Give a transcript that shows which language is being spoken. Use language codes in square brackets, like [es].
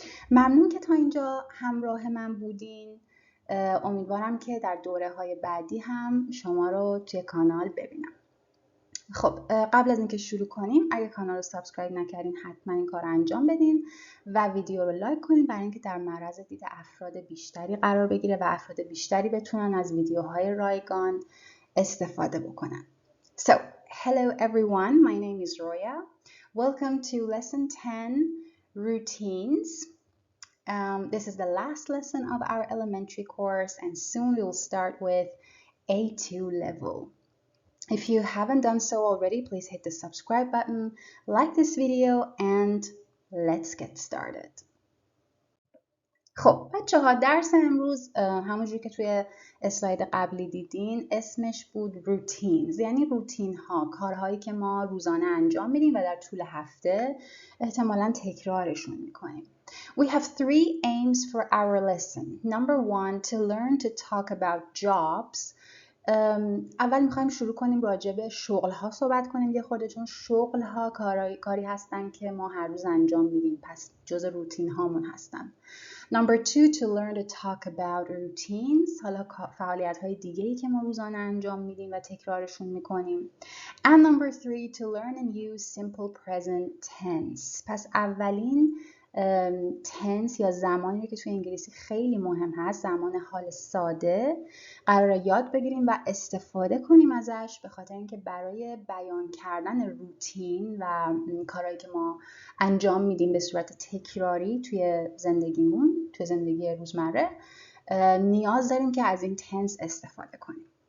[fa] ممنون که تا اینجا همراه من بودین. امیدوارم که در دوره‌های بعدی هم شما رو توی کانال ببینم. خب قبل از اینکه شروع کنیم، اگه کانال رو سابسکرایب نکردین حتما این کار رو انجام بدین و ویدیو رو لایک کنین برای اینکه در معرض دید افراد بیشتری قرار بگیره و افراد بیشتری بتونن از ویدیوهای رایگان استفاده بکنن. [en] So, hello everyone, my name is Roya. Welcome to lesson 10, routines. This is the last lesson of our elementary course and soon we will start with A2 level. If you haven't done so already, please hit the subscribe button, like this video, and let's get started. [fa] خب بچه ها، درس امروز همونجوری که توی اسلاید قبلی دیدین اسمش بود روتینز، یعنی روتین ها، کارهایی که ما روزانه انجام میدیم و در طول هفته احتمالاً تکرارشون میکنیم. [en] We have three aims for our lesson. Number one, to learn to talk about jobs. [fa] اول میخوایم شروع کنیم راجع به شغل ها صحبت کنیم یه خورده، چون شغل ها کاری هستن که ما هر روز انجام میدیم، پس جز روتین هامون هستن. [en] Number two, to learn to talk about routines. [fa] حالا فعالیت های دیگه‌ای که ما روزانه انجام میدیم و تکرارشون میکنیم. [en] And number three, to learn and use simple present tense. [fa] پس اولین تنس یا زمانی که توی انگلیسی خیلی مهم هست، زمان حال ساده، قراره یاد بگیریم و استفاده کنیم ازش، به خاطر اینکه برای بیان کردن روتین و کارهایی که ما انجام میدیم به صورت تکراری توی زندگیمون، توی زندگی روزمره، نیاز داریم که از این تنس استفاده کنیم.